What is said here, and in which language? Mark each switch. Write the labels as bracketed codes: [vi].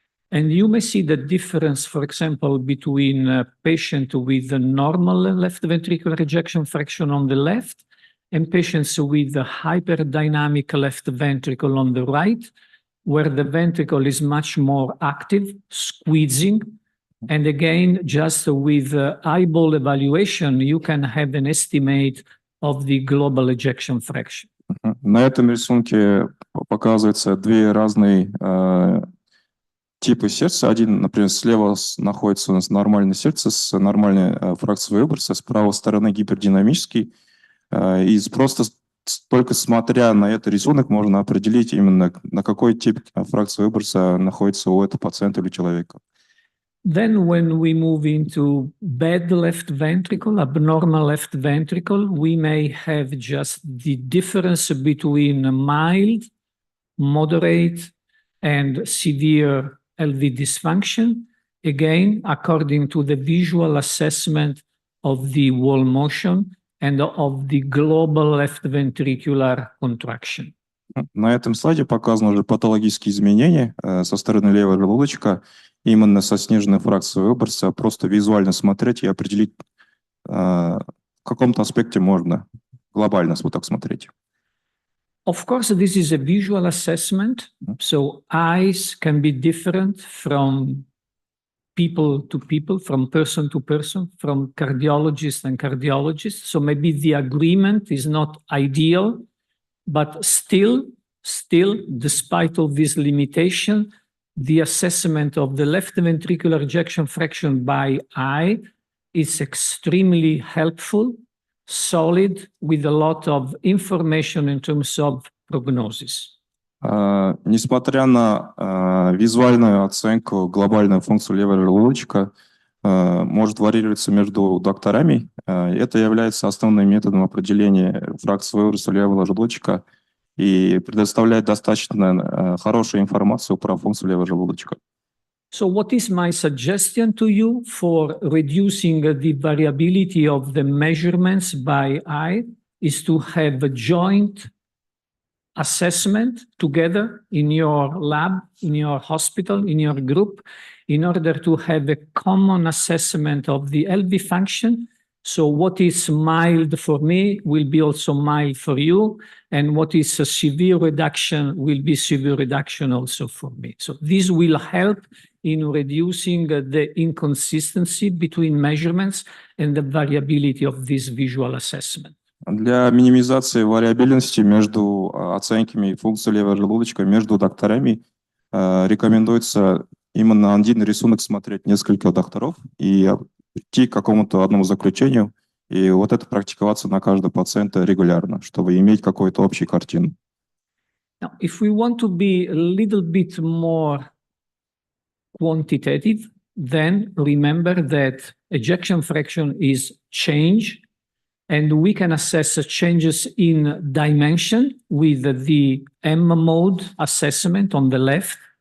[en] And you may see the difference, for example, between a patient with a normal left ventricular ejection fraction on the left and patients with a hyperdynamic left ventricle on the right, where the ventricle is much more active, squeezing. And again, just with eyeball evaluation, you can have an estimate of the global ejection fraction. [ru] На этом рисунке показываются две разные типы сердца. Один, например, слева находится у нас нормальное сердце с нормальной фракцией выброса, с правой стороны гипердинамический. И просто только смотря на этот рисунок можно определить именно на какой тип фракции выброса находится у этого пациента или человека. [en] Then when we move into bad left ventricle, abnormal left ventricle, we may have just the difference between mild, moderate, and severe LV dysfunction, again, according to the visual assessment of the wall motion and of the global left ventricular contraction. [ru] На этом слайде показаны уже патологические изменения со стороны левого желудочка, именно со сниженной фракцией выброса, просто визуально смотреть и определить, в каком-то аспекте можно глобально вот так смотреть. [en] Of course, this is a visual assessment, so eyes can be different from people to people, from person to person, from cardiologists and cardiologists. So maybe the agreement is not ideal, but still, despite all this limitation, the assessment of the left ventricular ejection fraction by eye is extremely helpful solid, with a lot of information in terms of prognosis. [ru] Несмотря на визуальную оценку, глобальную функцию левого желудочка может варьироваться между докторами. Это является основным методом определения фракции выброса левого желудочка и предоставляет достаточно хорошую информацию про функцию левого желудочка. [en] So what is my suggestion to you for reducing the variability of the measurements by eye is to have a joint assessment together in your lab, in your hospital, in your group, in order to have a common assessment of the LV function. So what is mild for me will be also mild for you, and what is a severe reduction will be severe reduction also for me. So this will help in reducing the inconsistency between measurements and the variability of this visual assessment. [ru] Для минимизации вариабельности между оценками функции левого желудочка между докторами рекомендуется именно один рисунок смотреть несколько докторов и прийти к какому-то одному заключению, и вот это практиковаться на каждого пациента регулярно, чтобы иметь какую-то общую картину. [en] Now, if we want to be a little bit more quantitative, then remember that ejection fraction is change, and we can assess changes in dimension with the M mode assessment on the left.